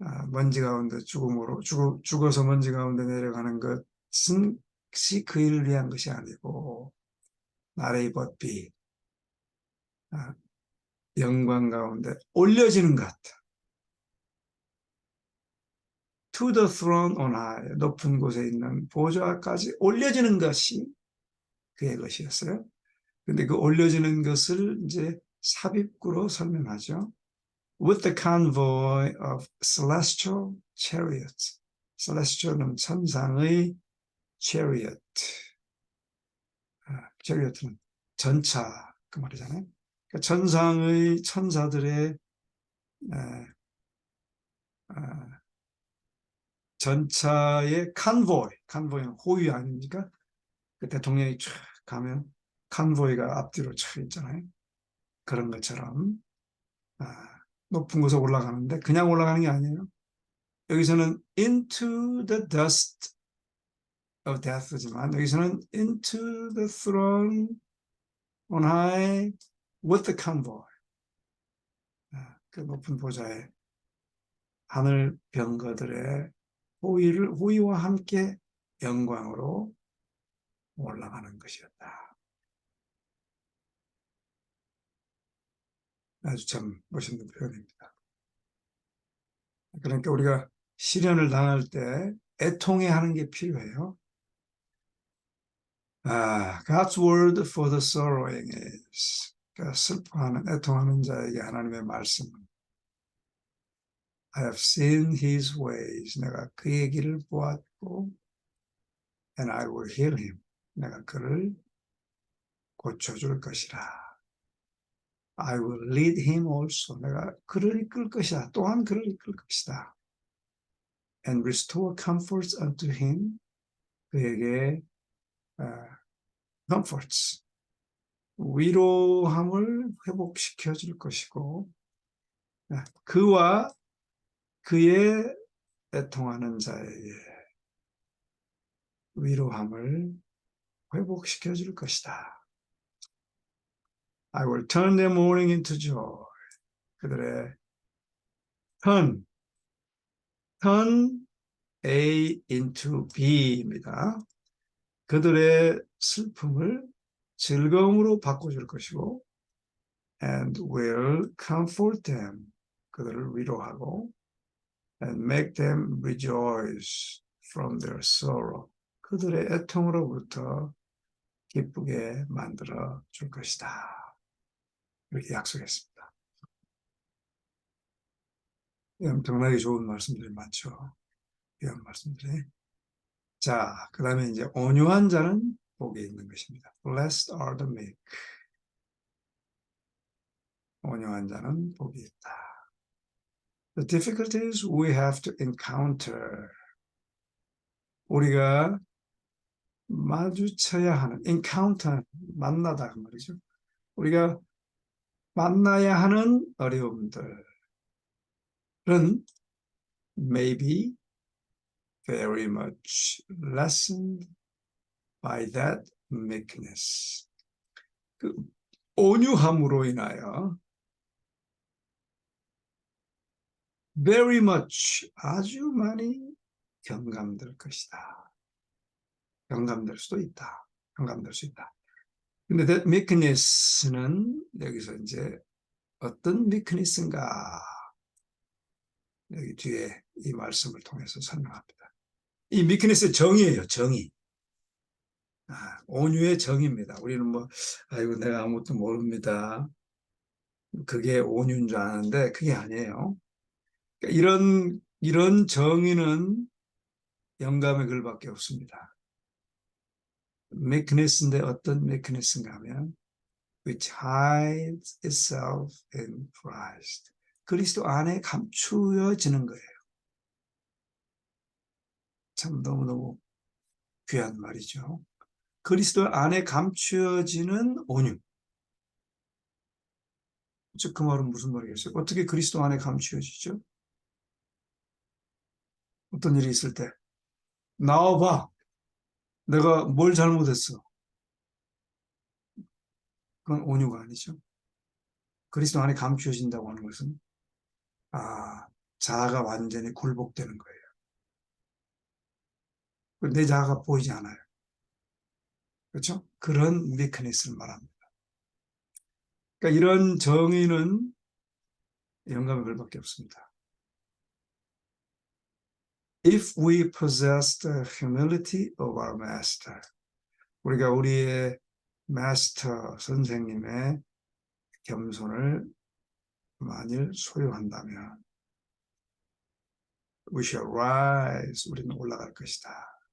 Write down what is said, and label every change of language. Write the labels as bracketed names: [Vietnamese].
[Korean] 먼지 가운데 죽어서 먼지 가운데 내려가는 것은 그 일을 위한 것이 아니고 나레이 벗비 영광 가운데 올려지는 것. [English] To the throne on high, [Korean] 높은 곳에 있는 보좌까지 올려지는 것이 그의 것이었어요. 근데 그 올려지는 것을 이제 삽입구로 설명하죠. [English] With the convoy of celestial chariots. [Korean] celestial은 천상의 chariot. chariot는 전차 그 말이잖아요. 그러니까 천상의 천사들의 전차의 convoy는 호위 아닙니까? 그 대통령이 쫙 가면 컨보이가 앞뒤로 쫙 있잖아요. 그런 것처럼 높은 곳에 올라가는데 그냥 올라가는 게 아니에요. 여기서는 [English] into the dust of death지만 여기서는 into the throne on high with the convoy. [Korean] 그 높은 보좌에 하늘 병거들의 호위와 함께 영광으로 올라가는 것이었다. 아주 참 멋있는 표현입니다. 그러니까 우리가 시련을 당할 때 애통해하는 게 필요해요. [English] God's word for the sorrowing is, [Korean] 그러니까 슬퍼하는, 애통하는 자에게 하나님의 말씀은 [English] I have seen his ways, [Korean] 내가 그의 길을 보았고 [English] and I will heal him, [Korean] 내가 그를 고쳐줄 것이라. [English] I will lead him also, [Korean] 내가 그를 이끌 것이다. 또한 그를 이끌 것이다. [English] And restore comforts unto him, [Korean] 그에게 comforts, 위로함을 회복시켜 줄 것이고 그와 그의 애통하는 자에게 위로함을 회복시켜 줄 것이다. [English] I will turn their mourning into joy. [Korean] 그들의 [English] turn A into B입니다. [Korean] 그들의 슬픔을 즐거움으로 바꿔줄 것이고 [English] and will comfort them. [Korean] 그들을 위로하고 [English] and make them rejoice from their sorrow. [Korean] 그들의 애통으로부터 기쁘게 만들어 줄 것이다. 이렇게 약속했습니다. 엄청나게 좋은 말씀들이 많죠. 이런 말씀들이. 자, 그 다음에 이제 온유한 자는 복이 있는 것입니다. [English] Blessed are the meek. [Korean] 온유한 자는 복이 있다. [English] The difficulties we have to encounter. [Korean] 우리가 마주쳐야 하는, encounter, 만나다 그 말이죠. 우리가 만나야 하는 어려움들은 [English] maybe very much lessened by that meekness. [Korean] 그 온유함으로 인하여 [English] very much [Korean] 아주 많이 경감될 것이다. 경감될 수도 있다. 경감될 수 있다. 근데 [English] that meekness [Korean] 는 여기서 이제 어떤 meekness인가 여기 뒤에 이 말씀을 통해서 설명합니다. 이 meekness의 정의예요. 정의. 온유의 정의입니다. 우리는 뭐 아이고 내가 아무것도 모릅니다. 그게 온유인 줄 아는데 그게 아니에요. 그러니까 이런 정의는 영감의 글밖에 없습니다. [English] meekness인데 어떤 meekness인가 하면 which hides itself in Christ. [Korean] 그리스도 안에 감추어지는 거예요. 참 너무너무 귀한 말이죠. 그리스도 안에 감추어지는 온유. 즉 그 말은 무슨 말이겠어요? 어떻게 그리스도 안에 감추어지죠? 어떤 일이 있을 때 나와봐. 내가 뭘 잘못했어? 그건 온유가 아니죠. 그리스도 안에 감추어진다고 하는 것은 자아가 완전히 굴복되는 거예요. 내 자아가 보이지 않아요. 그렇죠? 그런 meekness를 말합니다. 그러니까 이런 정의는 영감의 글밖에 없습니다. [English] If we possess the humility of our master, [Korean] 우리가 우리의 마스터 선생님의 겸손을 만일 소유한다면 [English] we shall rise, [Korean] 우리는 올라갈 것이다.